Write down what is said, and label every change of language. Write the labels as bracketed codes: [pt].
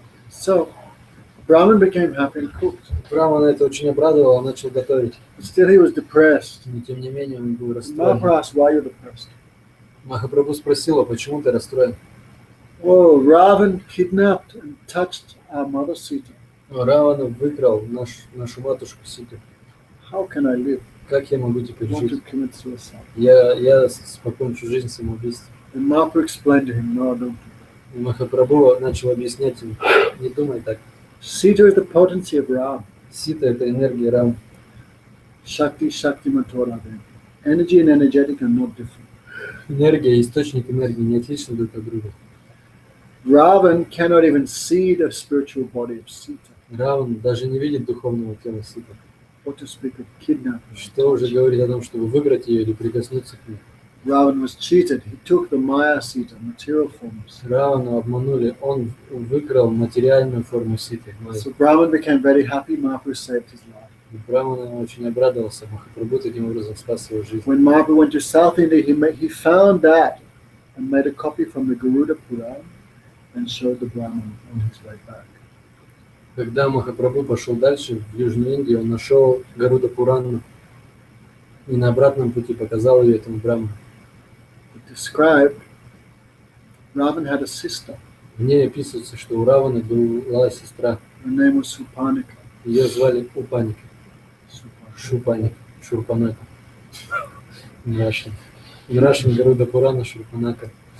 [en] So Brahman became happy and cooked. [ru] Брамана это очень обрадовало, он начал готовить. [en] But still he was depressed. [ru] Но тем не менее он был расстроен. [en] Mahaprabhu asked, why are you depressed? [ru] Махапрабху спросил, а почему ты расстроен? [en] Oh, Ravan kidnapped and touched our mother Sita. [ru] Равана выкрал нашу матушку Ситу. [en] How can I live? [ru] Как я могу [en] I [ru] теперь [en] want to [ru] жить? [en] commit suicide. [ru] Я покончу жизнь самоубийством. [en] And Mahaprabhu explained to him, no, don't. [ru] И Махапрабху начал объяснять ему, не думай так. [en] Sita is the potency of Ram. [ru] Сита это энергия Рам. Shakti, Shakti Matoradin. [en] Energy and energetic are not different. [ru] Энергия и источник энергии не отличны друг от друга. [en] Ravan cannot even see the spiritual body of Sita. [ru] Раван даже не видит духовного тела Ситы. [en] What to speak of kidnapping. [ru] Что уже говорить о том, чтобы выиграть ее или прикоснуться к ней. [en] Ravan was cheated. He took the Maya Sita, material forms. [ru] Равана обманули, он выкрал материальную форму Ситы. [en] So Brahman became very happy. Mahaprabhu saved his life. [ru] И Брамана очень обрадовался, Махапрабху таким образом спас его жизнь. [en] When Mahaprabhu went to South India, he found that and made a copy from the Garuda Puran and showed the Brahman on his way back. [ru] Когда Махапрабху пошел дальше, в Южную Индию, он нашел Гаруда Пурану и на обратном пути показал ее этому Браману. [en] It described Ravan had a sister. [ru] В ней описывается, что у Равана была сестра. [en] Her name was Supanika. [ru] Ее звали Упаника. Шупаник. Шурпанака. [en] In Russian [ru] Гаруда Пурана Шурпанака.